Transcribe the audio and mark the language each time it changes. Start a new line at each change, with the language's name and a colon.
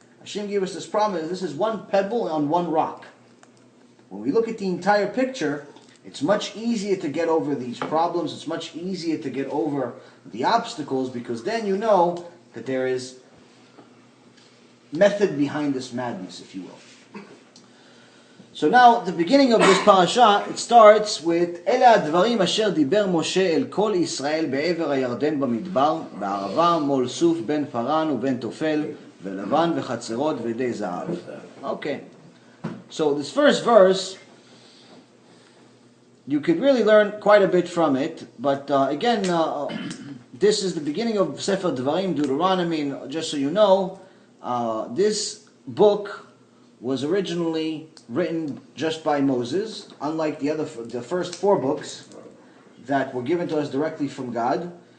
English: Hashem gave us this problem as this is one pebble on one rock. When we look at the entire picture, it's much easier to get over these problems. It's much easier to get over the obstacles, because then you know that there is method behind this madness, if you will. So now, the beginning of this parasha, it starts with Ela
Hebrew: הדברים אשר דיבר משה אל כל ישראל בעבר הירדן במדבר, בערבה מול סוף בין פרן ובין תופל, ולבן וחצרות וידי זהב.
English: Okay. So this first verse, you could really learn quite a bit from it, but again, this is the beginning of Sefer Devarim, Deuteronomy, and just so you know, this book was originally written just by Moses, unlike the first 4 books that were given to us directly from God.